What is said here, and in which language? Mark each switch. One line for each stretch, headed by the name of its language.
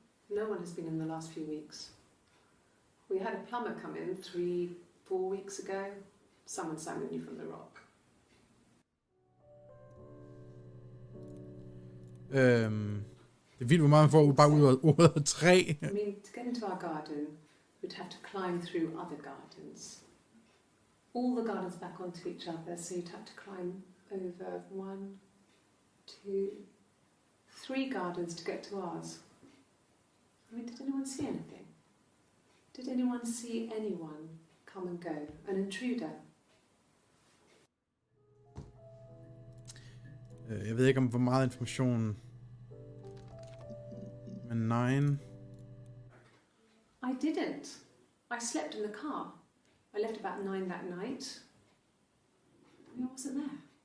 English: No one has been in the last few weeks. We had a plumber come in 3-4 weeks ago. Someone sang with you from the rock.
Danish: Det er vildt, hvor meget man får bare ud af ordet træ.
English: I mean, to get into our garden, we'd have to climb through other gardens. All the gardens back onto each other, so you'd have to climb over 1, 2, 3 gardens to get to ours. I mean, did anyone see anything? Did anyone see anyone come and go? An intruder?
Danish: Jeg ved ikke om hvor meget information. Men nej.
English: I didn't. I slept in the car. I left about 9 that night. I wasn't there.